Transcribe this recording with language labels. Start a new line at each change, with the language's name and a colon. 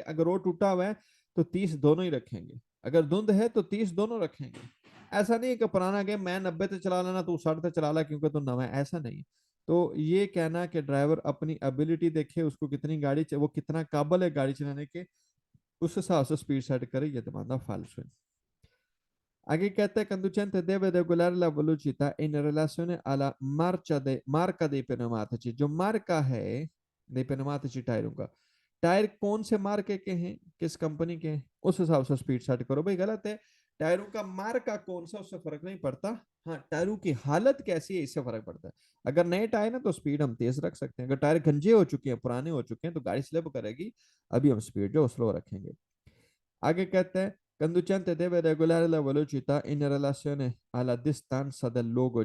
Hindi: अगर रोड टूटा हुआ है तो 30 दोनों ही रखेंगे, अगर धुंध है तो 30 दोनों रखेंगे। ऐसा नहीं है कि पुराना गेम मैं 90 पे चला लेना तू 60 पे चला ला क्योंकि तू नवा है, ऐसा नहीं। तो ये कहना कि ड्राइवर अपनी एबिलिटी देखे, उसको कितनी गाड़ी वो कितना काबल है गाड़ी चलाने के, उस हिसाब से स्पीड सेट करे, ये तुम्हारा फाल्सो है। आगे कहते हैं
Italian: conducente deve regolare la velocità in relazione alla marca dei pneumatici।
Hindi: जो मार्का है
Italian: dei pneumatici
Hindi: टायरों का, टायर कौन से मार्के के हैं, किस कंपनी के हैं, उस हिसाब से स्पीड सेट करो। भाई गलत है, टायरों का मार्का कौन सा उससे फर्क नहीं पड़ता। हाँ, टायरों की हालत कैसी है इससे फर्क पड़ता है। अगर नए टायर है तो स्पीड हम तेज रख सकते हैं, अगर टायर गंजे हो चुके हैं, पुराने हो चुके हैं तो गाड़ी स्लिप करेगी, अभी हम स्पीड जो स्लो रखेंगे। आगे कहते हैं
Italian: conducente deve regolare la velocità in relazione alla distanza del luogo।